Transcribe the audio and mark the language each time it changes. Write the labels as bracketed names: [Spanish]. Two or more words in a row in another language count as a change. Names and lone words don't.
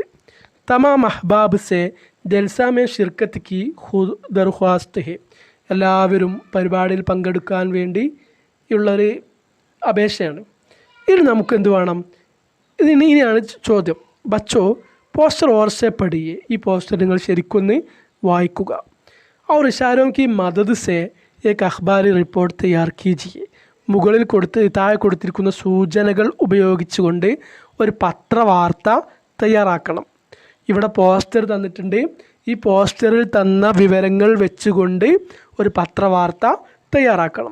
[Hindi] तमाम अहबाब से जलसे में शिरकत की दरख्वास्त है, [Malayalam] എല്ലാവരും പരിപാടിയിൽ പങ്കെടുക്കാൻ വേണ്ടി ഉള്ളൊരു അപേക്ഷയാണ്. ഇനി നമുക്ക് എന്ത് വേണം? ഇനിയാണ് ചോദ്യം. [Hindi] बच्चो पोस्टर गौर से पढ़िए, [Malayalam] ഈ പോസ്റ്റർ നിങ്ങൾ ശരിക്കൊന്ന് വായിക്കുക. [Hindi] और इशारों की मदद से एक अखबारी रिपोर्ट तैयार कीजिए, [Malayalam] മുകളിൽ താഴെ കൊടുത്തിരിക്കുന്ന സൂചനകൾ ഉപയോഗിച്ചുകൊണ്ട് ഒരു പത്രവാർത്ത തയ്യാറാക്കണം. ഇവിടെ പോസ്റ്റർ തന്നിട്ടുണ്ട്. ഈ പോസ്റ്ററിൽ തന്ന വിവരങ്ങൾ വെച്ചുകൊണ്ട് ഒരു പത്രവാർത്ത തയ്യാറാക്കണം.